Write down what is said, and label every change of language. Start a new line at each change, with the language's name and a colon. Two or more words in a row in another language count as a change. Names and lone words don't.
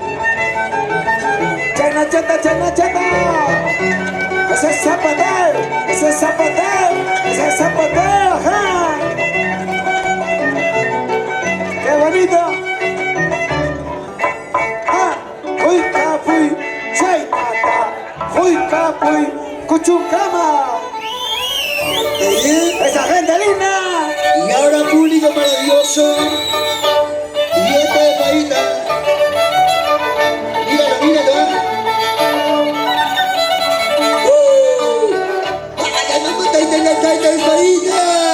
Spanish: Chana chata, chana chata. Ese es zapateo, ese es zapateo, ese es zapateo, ajá. ¡Qué bonito! ¡Ah! ¡Uy, capuy!
Quechua: ¡Chaitata! ¡Uy, capuy! ¡Cuchucama!
Spanish: ¡Esa gente linda! Y ahora público maravilloso. Y esta de Paita. Míralo, míralo. ¡Taita de Paita!